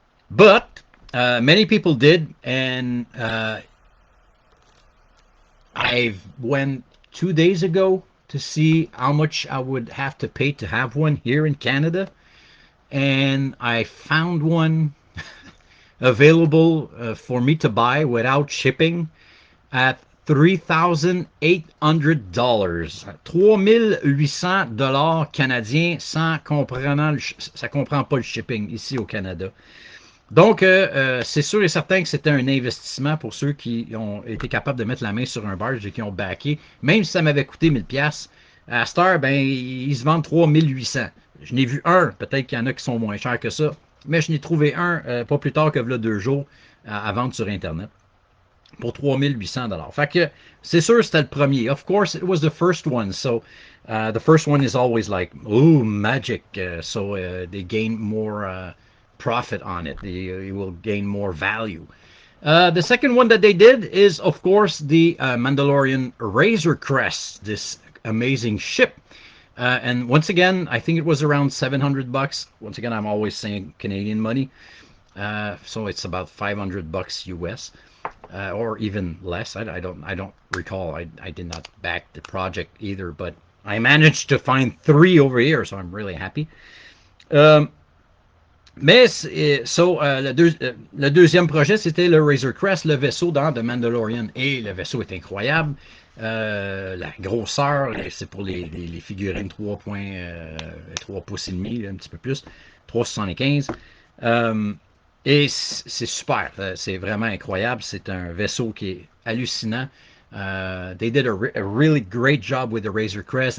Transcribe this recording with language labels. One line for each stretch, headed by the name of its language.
English: But many people did, and I went 2 days ago to see how much I would have to pay to have one here in Canada, and I found one available for me to buy without shipping at $3,800.
French: $3,800 canadiens sans comprenant ça comprend pas le shipping ici au Canada. Donc, c'est sûr et certain que c'était un investissement pour ceux qui ont été capables de mettre la main sur un barge et qui ont backé. Même si ça m'avait coûté 1000$, à cette heure, ben, ils se vendent 3800. Je n'ai vu un, peut-être qu'il y en a qui sont moins chers que ça, mais je n'ai trouvé un pas plus tard que là 2 jours à vendre sur Internet pour $3,800. Fait que c'est sûr c'était le premier.
English: Of course, it was the first one. So the first one is always like, ooh, magic. So they gain more profit on it. They will gain more value. The second one that they did is, of course, the Mandalorian Razor Crest, this amazing ship. And once again, I think it was around $700. Once again, I'm always saying Canadian money. So it's about $500 US, or even less. I don't recall. I did not back the project either, but I managed to find 3 over here, so I'm really happy.
French: Mais le deuxième projet, c'était le Razor Crest, le vaisseau dans The Mandalorian. Et le vaisseau est incroyable. La grosseur, c'est pour les figurines 3 pouces et demi, un petit peu plus, 3,75. Et c'est super, c'est vraiment incroyable. C'est un vaisseau qui est hallucinant.
English: They did a really great job with the Razor Crest.